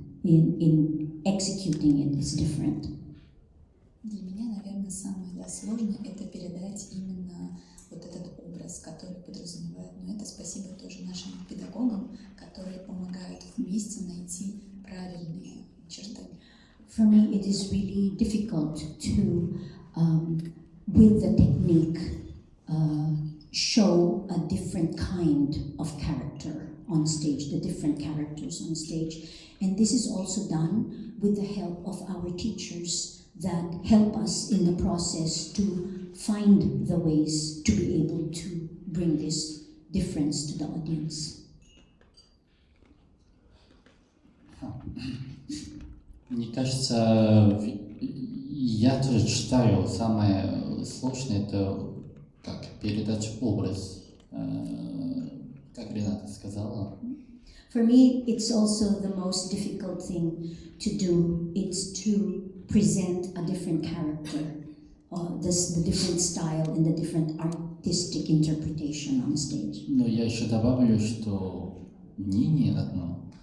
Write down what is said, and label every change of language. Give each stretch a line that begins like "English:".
English: In executing it is different.
Russian: Для меня, наверное, самое сложное это передать именно вот этот образ, который подразумевает. Но это спасибо тоже нашим педагогам, которые помогают вместе найти правильные черты.
English: For me, it is really difficult to, with the technique, show a different kind of character on stage, the different characters on stage. And this is also done with the help of our teachers that help us in the process to find the ways to be able to bring this difference to the audience.
Russian: Мне кажется, я тоже считаю, самое сложное это как передать образ, как Рената сказала.
English: For me, it's also the most difficult thing to do. It's to present a different character, the different style and the different artistic interpretation on stage.
Russian: Но я еще добавлю, что мнение одно.